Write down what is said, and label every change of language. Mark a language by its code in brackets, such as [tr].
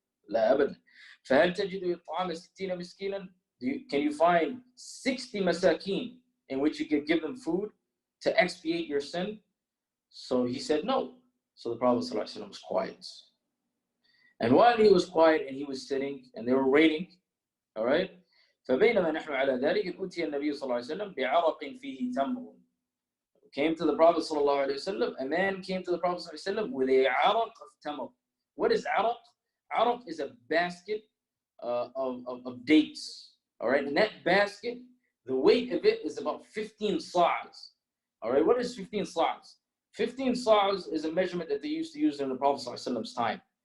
[ar] لا أبدا. فهل تجد إطعام 60 مسكينا? [en] Can you find 60 masakin in which you could give them food to expiate your sin? So he said no. So the Prophet ﷺ was quiet. And while he was quiet and he was sitting and they were waiting, all right? [ar] فبينما نحن على ذلك أتي النبي صلى الله عليه وسلم بعرق فيه تمر. [en] Came to the Prophet صلى الله عليه وسلم. A man came to the Prophet صلى الله عليه وسلم with a عرق of tamar. What is عرق? عرق is a basket of dates. All right, and that basket, the weight of it is about 15 sa's. All right, what is 15 sa's? 15 sa's is a measurement that they used to use in the Prophet ﷺ's time.